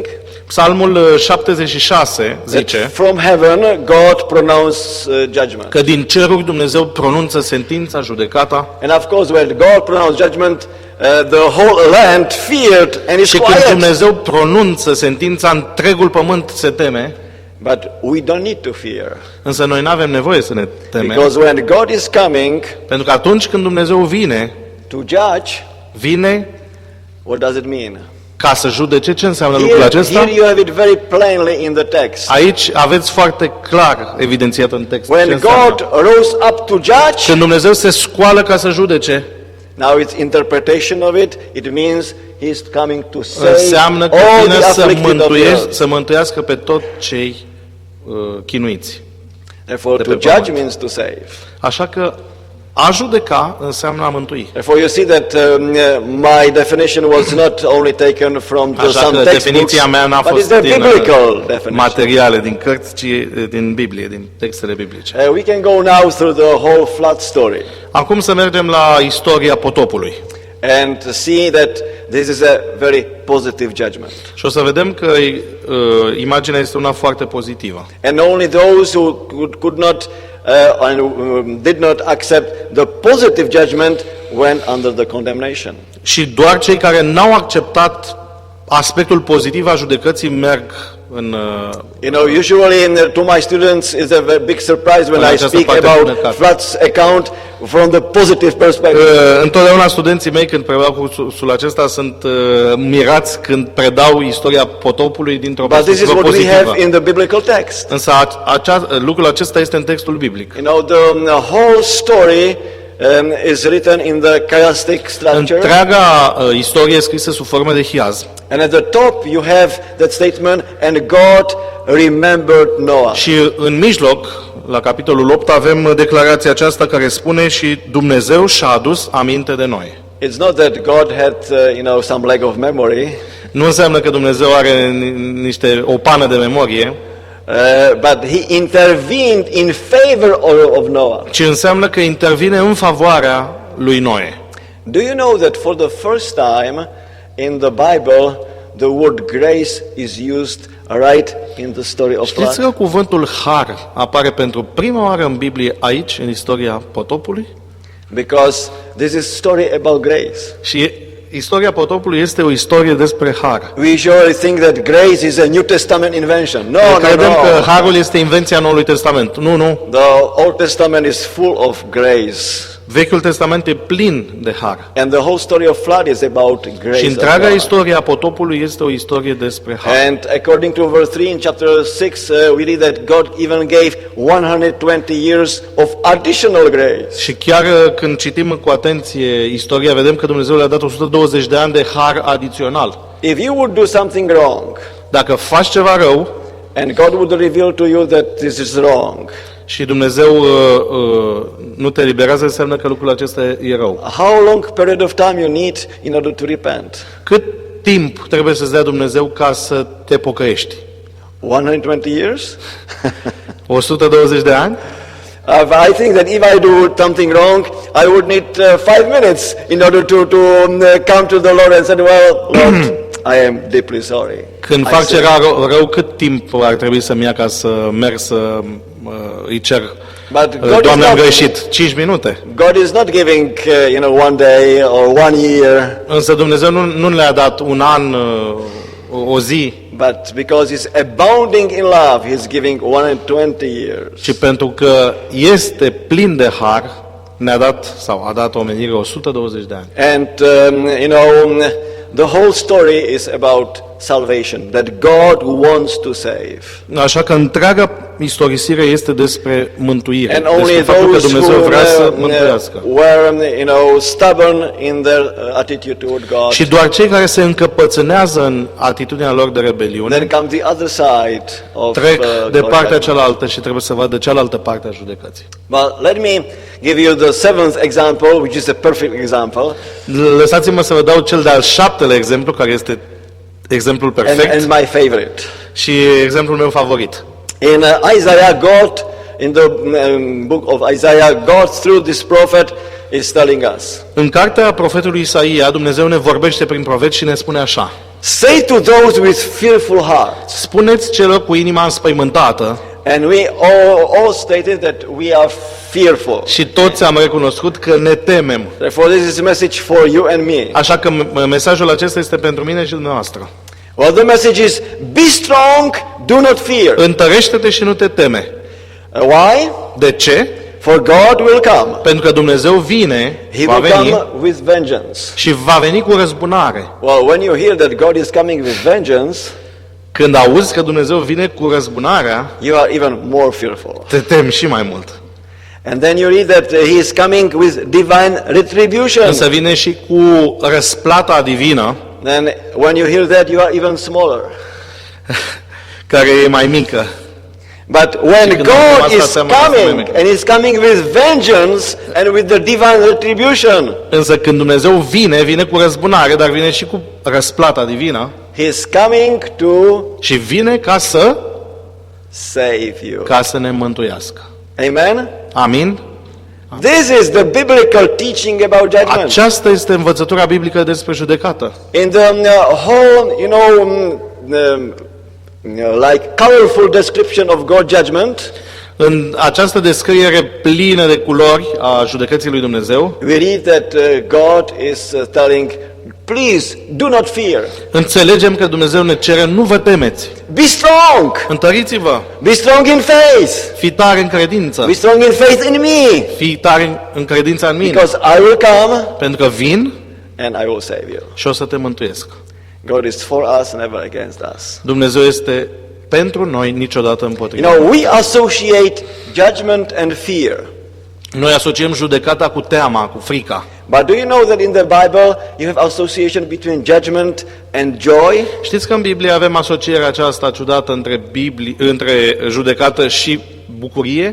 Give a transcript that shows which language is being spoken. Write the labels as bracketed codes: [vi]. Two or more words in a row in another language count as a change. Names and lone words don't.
[ro] Psalmul 76 [en] that [ro] zice [en] from heaven God pronounced judgment. [ro] că din ceruri Dumnezeu pronunță sentința, judecata, [en] And of course, when God pronounced judgment, the whole land feared and is [ro] și când [en] quiet. [ro] Dumnezeu pronunță sentința, întregul pământ se teme, [en] But we don't need to fear. [ro] însă noi nu avem nevoie să ne temem, [en] Because when God is coming [ro] pentru că atunci când Dumnezeu vine, [en] to judge, [ro] vine [en] what does it mean? [ro] ca să judece. Ce înseamnă lucrul [en] Here [ro] acesta? [en] you have it very plainly in the text. [ro] Aici aveți foarte clar evidențiat în text ce [en] When [ro] înseamnă. [en] God rose up to judge, [ro] Când Dumnezeu se scoală ca să judece, [en] now its interpretation of it, it means He's coming to save [ro] înseamnă că [en] all [ro] vine [en] the [ro] să [en] afflicted of the earth. [ro] să mântuiască pe tot cei chinuiți. [en] Therefore, [ro] de [en] to [ro] pe [en] judge [ro] pământ. [en] means to save. [ro] Așa că a judeca înseamnă a mântui. [en] Therefore, you see that my definition was not only taken from [ro] Așa [en] some [ro] că [en] textbooks, [ro] definiția mea n-a [en] but it's [ro] fost [en] the [ro] din [en] biblical definition. [ro] materiale, din cărți, ci din Biblie, din textele biblice. [en] We can go now through the whole flood story [ro] Acum să mergem la istoria potopului. [en] and see that this is a very positive judgment. [ro] Și o să vedem că imaginea este una foarte pozitivă. [en] And only those who could not and did not accept the positive judgment went under the condemnation. [ro] Și doar cei care n-au acceptat aspectul pozitiv al judecății merg în [en] You know, usually to my students is a very big surprise when I [ro] această [en] speak [ro] parte [en] about [ro] bună. [en] flood's account from the positive perspective. [ro] întotdeauna studenții mei când predau cursul acesta sunt mirați când predau istoria potopului dintr-o [en] But this is [ro] perspectivă [en] what we [ro] pozitivă. [en] have in the biblical text. [ro] Însă lucrul acesta este în textul biblic. [en] You know, the whole story is written in the chiastic structure. [ro] Întreaga istorie e scrisă sub formă de hiaz. [en] And at the top you have that statement, and God remembered Noah. [ro] Și în mijloc, la capitolul 8, avem declarația aceasta care spune și Dumnezeu și-a adus aminte de noi. [en] It's not that God had, some lack of memory, [ro] Nu înseamnă că Dumnezeu are o pană de memorie, [en] but He intervened in favor of Noah. [ro] ci înseamnă că intervine în favoarea lui Noe. [en] Do you know that for the first time in the Bible, the word grace is used right in the story of [ro] Știți [en] flood? [ro] că cuvântul har apare pentru prima oară în Biblie aici, în istoria potopului? [en] Because this is story about grace. [ro] Și istoria potopului este o istorie despre har. [en] We usually think that grace is a New Testament invention. No, [ro] Credem că [en] no. [ro] harul este invenția Noului Testament. Nu. [en] The Old Testament is full of grace. [ro] Vechiul Testament e plin de har. [en] And the whole story of flood is about grace. [ro] Și [en] of [ro] întreaga [en] God. [ro] istorie a potopului este o istorie despre har. [en] And according to verse 3 in chapter 6, we read that God even gave 120 years of additional grace. [ro] Și chiar când citim cu atenție istoria, vedem că Dumnezeu le-a dat 120 de ani de har adițional. [en] If you would do something wrong, [ro] Dacă faci ceva rău [en] and God would reveal to you that this is wrong, [ro] și Dumnezeu nu te eliberează, înseamnă că lucrul acesta e rău. [en] how long period of time you need in order to repent? [ro] Cât timp trebuie să-ți dea Dumnezeu ca să te pocăiești? [en] 120 years? [ro] 120 de ani? [en] I think that if I do something wrong, I would need 5 minutes in order to come to the Lord and say, well, Lord, I am deeply sorry. [ro] Când [en] I [ro] fac [en] sinned." [ro] ceva rău, cât timp ar trebui să-mi ia ca să merg să îi cer? [en] But God [ro] Doamne, [en] is [ro] am [en] not- [ro] greșit. 5 minute. [en] God is not giving, 1 day or 1 year, [ro] Însă Dumnezeu nu le-a dat un an, o zi, [en] but because He's abounding in love, He's giving 120 years. [ro] ci pentru că este plin de har, ne-a dat, sau a dat omenirii 120 de ani. [en] And, the whole story is about salvation, that God wants to save. [ro] Așa că întreaga istorisire este despre mântuire, [en] And [ro] despre [en] only [ro] faptul că [en] those [ro] Dumnezeu [en] who [ro] vrea să mântuiască. [en] were, stubborn in their attitude toward God. [ro] Și doar cei care se încăpățânează în atitudinea lor de rebeliune [en] Then comes the other side of [ro] trec de [en] God's [ro] partea [en] judgment. [ro] cealaltă și trebuie să vadă cealaltă parte a judecății. [en] Well, let me give you the 7th example, which is a perfect example, [ro] Lăsați-mă să vă dau cel de-al 7-lea exemplu, care este exemplul perfect [en] and my favorite. [ro] și exemplul meu favorit. [en] In Isaiah, God, in the book of Isaiah, God through this prophet is telling us, [ro] În cartea profetului Isaia, Dumnezeu ne vorbește prin profet și ne spune așa: [en] say to those with fearful hearts, [ro] spuneți celor cu inima înspăimântată, [en] and we all stated that we are fearful. [ro] și toți am recunoscut că ne temem. [en] Therefore, this is a message for you and me. [ro] Așa că mesajul acesta este pentru mine și dumneavoastră. [en] Well, the message is, be strong, do not fear. [ro] Întărește-te și nu te teme. [en] Why? [ro] De ce? [en] For God will come. [ro] Pentru că Dumnezeu vine, [en] He [ro] va [en] will come [ro] veni [en] with vengeance. [ro] și va veni cu răzbunare. [en] Well, when you hear that God is coming with vengeance, [ro] Când auzi că Dumnezeu vine cu răzbunarea, [en] you are even more fearful. [ro] te temi și mai mult. [en] And then you read that He is coming with divine retribution. [ro] Însă vine și cu răsplata divină, [en] Then when you hear that, you are even smaller. [ro] care e mai mică. [en] But when [ro] când [en] God [ro] asta [en] is [ro] seamănă cu [en] coming, [ro] mine. [en] and He's coming with vengeance and with the divine retribution, [ro] Însă când Dumnezeu vine, vine cu răzbunare, dar vine și cu răsplata divină [en] He's coming to [ro] și vine ca [en] save you. [ro] să ne mântuiască. [en] Amen? [ro] Amin? [en] This is the biblical teaching about judgment. [ro] Aceasta este învățătura biblică despre judecată. [en] In the whole, like colorful description of God's judgment, [ro] În această descriere plină de culori a judecății lui Dumnezeu, [en] we read that God is telling, please do not fear. [ro] înțelegem că Dumnezeu ne cere: nu vă temeți, [en] Be strong. [ro] întăriți-vă, [en] Be strong in faith. [ro] fi tari în credință, [en] Be strong in faith in me. [ro] fi tari în credința în mine, [en] Because I will come [ro] pentru că vin [en] and I will save you. [ro] și o să te mântuiesc. [en] God is for us, never against us. [ro] Dumnezeu este pentru noi, niciodată împotriva. [en] We associate judgment and fear. [ro] Noi asociem judecata cu teama, cu frica. [en] But do you know that in the Bible you have association between judgment and joy? [ro] Știți că în Biblie avem asocierea aceasta ciudată între judecată și bucurie?